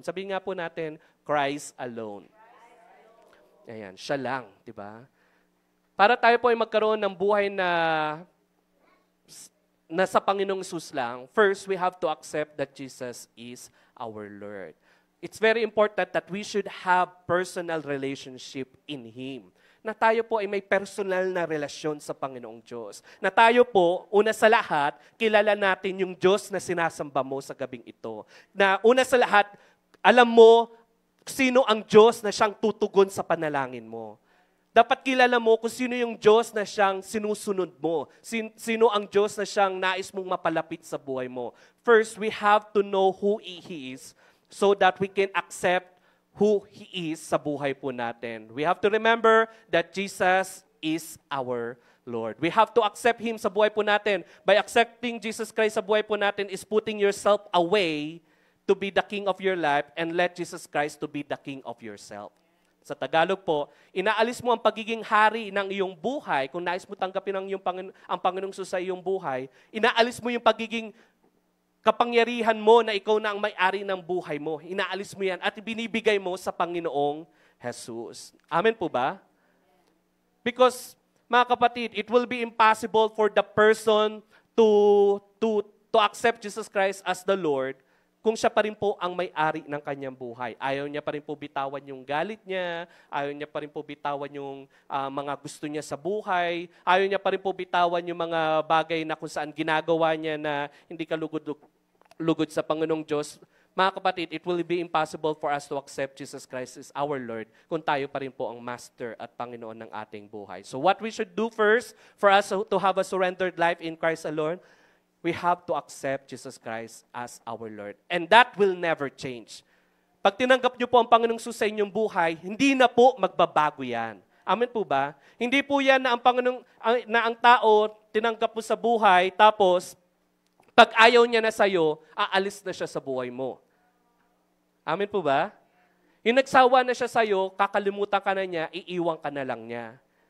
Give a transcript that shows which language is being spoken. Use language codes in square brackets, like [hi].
[tl] Sabihin nga po natin, Christ alone. Ayan, siya lang, di ba? Para tayo po ay magkaroon ng buhay na sa Panginoong Jesus lang, [en] first, we have to accept that Jesus is our Lord. It's very important that we should have personal relationship in Him. [tl] Na tayo po ay may personal na relasyon sa Panginoong Diyos. Na tayo po, una sa lahat, kilala natin yung Diyos na sinasamba mo sa gabing ito. Na una sa lahat, alam mo sino ang Diyos na siyang tutugon sa panalangin mo. Dapat kilala mo kung sino yung Diyos na siyang sinusunod mo. Sino ang Diyos na siyang nais mong mapalapit sa buhay mo. [en] First, we have to know who He is so that we can accept who He is [tl] sa buhay po natin. [en] We have to remember that Jesus is our Lord. We have to accept Him [tl] sa buhay po natin. [en] By accepting Jesus Christ sa buhay po natin is putting yourself away to be the king of your life and let Jesus Christ to be the king of yourself. [tl] Sa Tagalog po, inaalis mo ang pagiging hari ng iyong buhay. Kung nais mo tanggapin ang Panginoong Jesus sa iyong buhay, inaalis mo yung pagiging kapangyarihan mo na ikaw na ang may-ari ng buhay mo. Inaalis mo yan at binibigay mo sa Panginoong Jesus. Amen po ba? [en] Because, mga kapatid, it will be impossible for the person to accept Jesus Christ as the Lord [tl] kung siya pa rin po ang may-ari ng kanyang buhay. Ayaw niya pa rin po bitawan yung galit niya, ayaw niya pa rin po bitawan yung mga gusto niya sa buhay, ayaw niya pa rin po bitawan yung mga bagay na kung saan ginagawa niya na hindi kalugod sa Panginoong Diyos. [en] Mga kapatid, it will be impossible for us to accept Jesus Christ as our Lord [tl] kung tayo pa rin po ang Master at Panginoon ng ating buhay. [en] So what we should do first for us to have a surrendered life in Christ alone, we have to accept Jesus Christ as our Lord. And that will never change. [tl] Pag tinanggap niyo po ang Panginoong Jesus sa inyong buhay, hindi na po magbabago yan. Amen po ba? Hindi po yan na ang tao tinanggap mo sa buhay, tapos pag ayaw niya na sa'yo, aalis na siya sa buhay mo. Amen po ba? Yung nagsawa na siya sa'yo, kakalimutan ka na niya, iiwan ka na lang niya.